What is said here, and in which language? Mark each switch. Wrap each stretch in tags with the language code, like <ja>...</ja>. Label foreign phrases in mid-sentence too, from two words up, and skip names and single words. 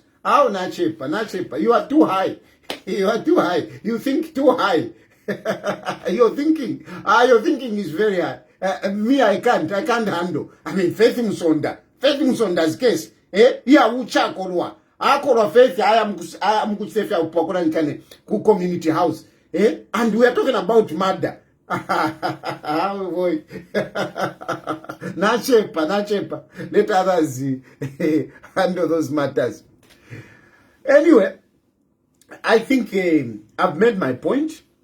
<en>Oh, Nachepa. You are too high. You think too high. Your thinking is very high. Me, I can't handle. I mean, Faith Musonda's case.</en> <bem>Yeah, uchakolwa. Akolwa Faith,</bem> <en>I am</en> <bem>kuchefia upokora nkane ku</bem> <en>community house. And we are talking about murder. Oh boy. Nachepa. Let others handle those matters. Anyway, I think I've made my point.</en>